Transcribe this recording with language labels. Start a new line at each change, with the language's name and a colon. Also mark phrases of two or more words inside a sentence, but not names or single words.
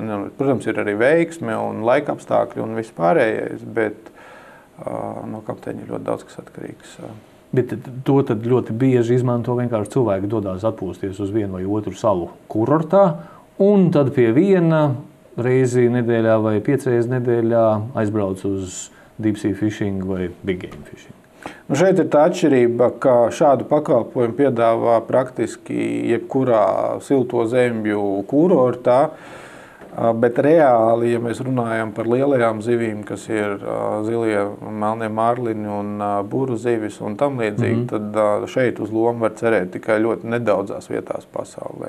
Latvian: Protams, ir arī veiksme un laikapstākļi un viss pārējais, bet no kapteiņa ir ļoti daudz, kas atkarīgs. Bet to tad ļoti bieži izmanto vienkārši cilvēki dodās atpūsties uz vienu vai otru salu kurortā, un tad pie viena reizi nedēļā vai 5 reizes nedēļā aizbrauc uz
English: deep sea fishing
Latvian: vai
English: big game fishing.
Latvian: Šeit ir tā atšķirība, ka šādu pakalpojumu piedāvā praktiski jebkurā silto zemju kurortā. Bet reāli, ja mēs runājam par lielajām zivīm, kas ir zilie, melnie marliņi un buru zivis un tam līdzīgi, tad šeit uz lomu var cerēt tikai ļoti nedaudzās vietās pasaulē.